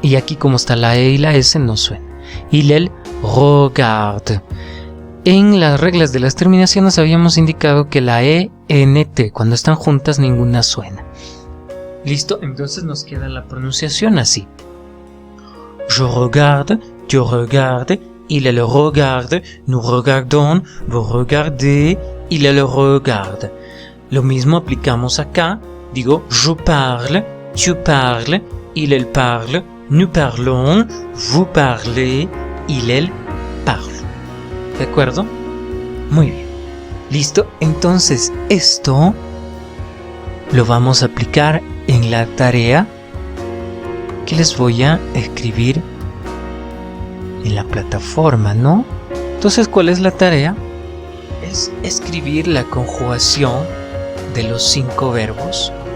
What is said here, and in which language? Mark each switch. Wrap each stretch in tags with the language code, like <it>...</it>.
<es>Y aquí como está la E y la S no suenan.</es> <fr>Il, elle regarde.</fr> <es>En las reglas de las terminaciones habíamos indicado que la E, N, T, cuando están juntas ninguna suena. ¿Listo? Entonces nos queda la pronunciación así.</es> <fr>Je regarde, tu regardes, il, elle regarde, nous regardons, vous regardez, il, elle regarde.</fr> <es>Lo mismo aplicamos acá. Digo,</es> <fr>je parle, tu parles, il, elle parle, nous parlons, vous parlez, il, elle parle.</fr> <es>¿De acuerdo? Muy bien. ¿Listo? Entonces esto lo vamos a aplicar en la tarea que les voy a escribir en la plataforma, ¿no? Entonces, ¿cuál es la tarea? Es escribir la conjugación de los 5 verbos.</es>